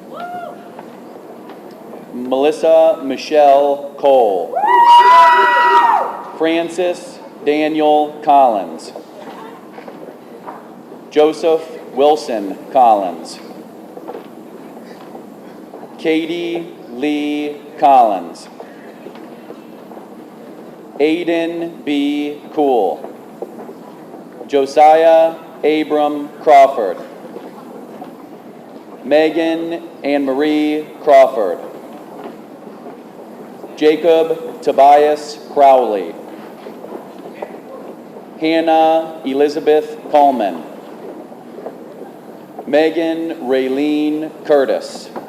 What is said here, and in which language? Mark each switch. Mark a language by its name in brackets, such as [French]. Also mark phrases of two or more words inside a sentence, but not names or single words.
[English] Melissa Michelle Cole. Francis Daniel Collins. Joseph Wilson Collins. Katie Lee Collins. Aiden B. Cool. Josiah Abram Crawford. Megan Ann Marie Crawford. Jacob Tobias Crowley. Hannah Elizabeth Coleman. Megan Raylene Curtis.